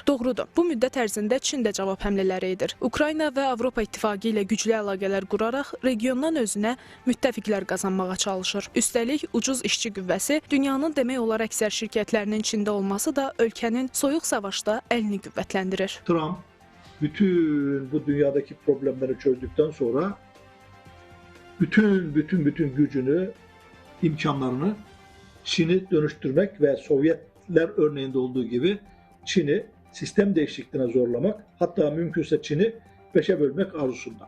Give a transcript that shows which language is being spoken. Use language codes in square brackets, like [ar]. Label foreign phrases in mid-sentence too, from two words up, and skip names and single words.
[az] Doğrudur, bu müddət ərzində Çin də cavab həmlələri edir. Ukrayna və Avropa İttifaqı ilə güclü əlaqələr quraraq regiondan özünə müttəfiqlər qazanmağa çalışır. Üstəlik, ucuz işçi qüvvəsi, dünyanın demək olar əksər şirkətlərinin Çində olması da ölkənin soyuq savaşda əlini qüvvətləndirir. [tr] Trump bütün bu dünyadaki problemleri çözdükten sonra bütün gücünü, imkanlarını Çin'i dönüştürmek ve Sovyetler örneğinde olduğu gibi Çin'i sistem değişikliğine zorlamak, hatta mümkünse Çin'i 5'e bölmek arzusunda.